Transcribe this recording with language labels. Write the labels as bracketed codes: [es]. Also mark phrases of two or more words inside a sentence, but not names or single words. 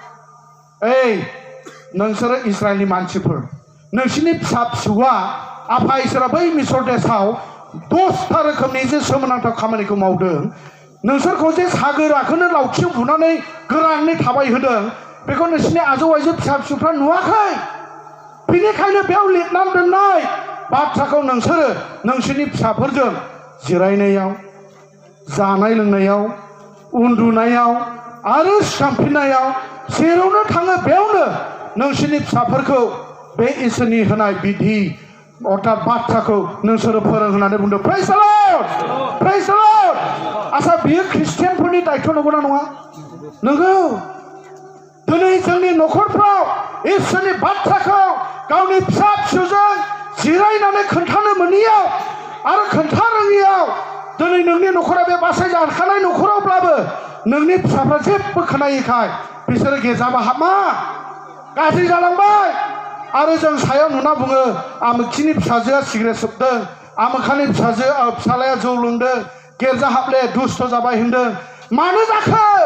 [brx] ओइ नोंसोरो इजराइलनि मानसिफोर नोंसिनि फिसा फिसौआ आफा इसोरा बै मिसर देशआव 10टा रोखोमनि जे सोमोनांथाव खामानिखौ मावदों नोंसोरखौ जे सागोराखौनो लावथिं बुनानै गोरानै थाबायहोदों बेखौ नोंसिनि आजौ आइजो फिसा फिसौफ्रा नुवाखै बेनिखायनो बेयाव लिरनानै दोननाय बाथ्राखौ नोंसोरो नोंसिनि फिसाफोरजों जिरायनायाव जानाय लोंनायाव उन्दुनायाव आरो सिखांफिननायाव जेरावनो थाङो बेयावनो नोंसिनि फिसाफोरखौ बे इसोरनि होनाय बिधि अर्थात बाथ्राखौ नोंसोरो फोरोंहोनानै बुंदों [en] praise the Lord praise the Lord [brx] आसा बियो ख्रिस्टियानफोरनि दायथ' नंगौना नङा नंगौ दिनै जोंनि न'खरफ्राव इसोरनि बाथ्राखौ गावनि फिसा फिसौजों जिरायनानै खोन्थानो मोनियाव आरो खोन्था रोङियाव दिनै नोंनि न'खरा बे बासाय जाखानाय न'खरावब्लाबो नोंनि फिसाफ्रा जेबो खोनायैखाय बिसोरो गेजाबा हाबमा गाज्रि जालांबाय आरो जों सायाव नुना बुङो आमोखिनि फिसाजोआ सिगारेट सोबदों आमोखानि फिसालाया जौ लोंदों गेरजा हाबले दुस्थ जाबाय होनदों मानो जाखो